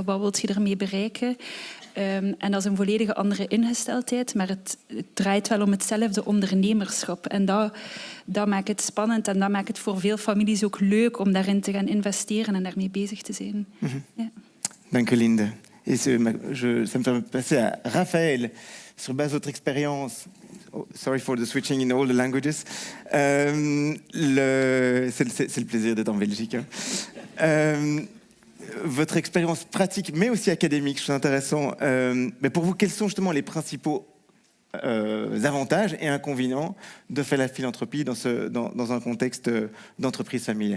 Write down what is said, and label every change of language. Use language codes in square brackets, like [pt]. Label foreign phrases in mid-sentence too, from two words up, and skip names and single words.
[nl] Wat wil je ermee bereiken? En dat is een volledige andere ingesteldheid, maar het draait wel om hetzelfde ondernemerschap. En dat maakt het spannend en dat maakt het voor veel families ook leuk om daarin te gaan investeren en daarmee bezig te zijn. Ja. Dank u, Linde. [fr] Et ça me fait passer à Raphaël, sur base de votre expérience. [en] Oh, sorry for the switching in all the languages. [fr] C'est le plaisir d'être en Belgique. Votre expérience pratique, mais aussi académique, je trouve intéressant. Mais pour vous, quels sont justement les principaux avantages et inconvénients de faire la philanthropie dans un contexte d'entreprise familiale?